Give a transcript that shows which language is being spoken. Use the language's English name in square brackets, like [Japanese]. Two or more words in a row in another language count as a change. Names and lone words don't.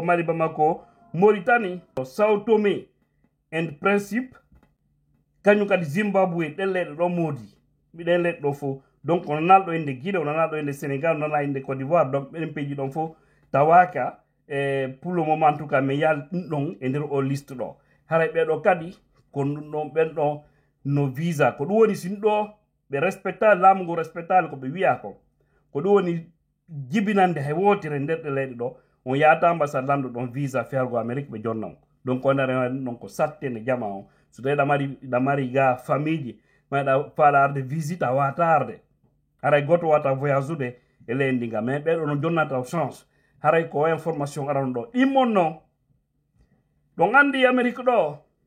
[Fula] Mali Bamako Mauritanie Sao Tomé and Principe kañum kadi Zimbabwe ɗen leyɗe ɗo moodi ɗen leyɗe ɗo fof donc ono nalɗo inde Guinée ono nalɗo inde Sénégal ono nalɗo inde Côte d'Ivoire donc ɓeɗen peji ɗon fof tawaka [French] pour le moment en tout cas [Fula] mi yaal ɗum ɗon e nder o liste ɗo haray ɓeɗo kadi ko ɗum ɗon ɓen ɗo no visa ko ɗum woni sin ɗo ɓe respectali laamu ngu respectali ko ɓe wiya ko ɗum woni jibinande hay wotire nder ɗe leyɗe ɗo on yahata ambassade landu ɗon visa fergo Amérique ɓe jonna on donc on are ɗon ko sattene jama on so tawi ɗa mari ga famille ji maɗa faala arde visite a wata arde haray goto wata voyage ude e leydi ndi ga mais ɓeɗo no jonnata chance haray ko information arano ɗo ɗimmon noon ɗon andi Amérique ɗo